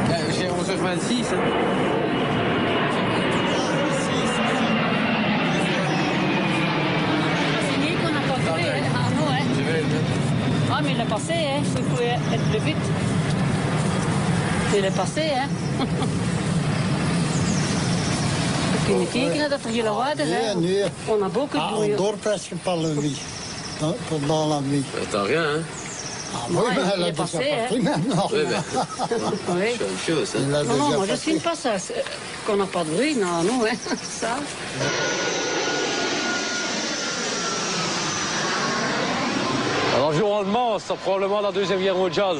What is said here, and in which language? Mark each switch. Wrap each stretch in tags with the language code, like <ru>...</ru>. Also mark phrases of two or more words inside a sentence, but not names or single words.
<fr>J'ai 11h26. Hein. Signer qu'on n'a pas de bruit. Hein. Ah non, hein. Je vais le mettre. Ah mais il est passé, hein. Il faut être plus vite. Il est passé, hein.</fr> <nl>Kun je kijken dat er geen lawaai is, hè? Nee.</nl> <fr>On a beaucoup de Ah, bruit. on dort presque pas la nuit. Pendant la nuit. Attends, rien, hein. Ah, Ouais, oui, mais il elle a est déjà passé, parti maintenant. Oui, ben, Oui. c'est la même chose, hein. Elle a Non, non, déjà moi je parti. signe pas ça. Qu'on n'a pas de bruit, non, non, hein. Ça. L'environnement, c'est probablement la Deuxième Guerre mondiale.</fr>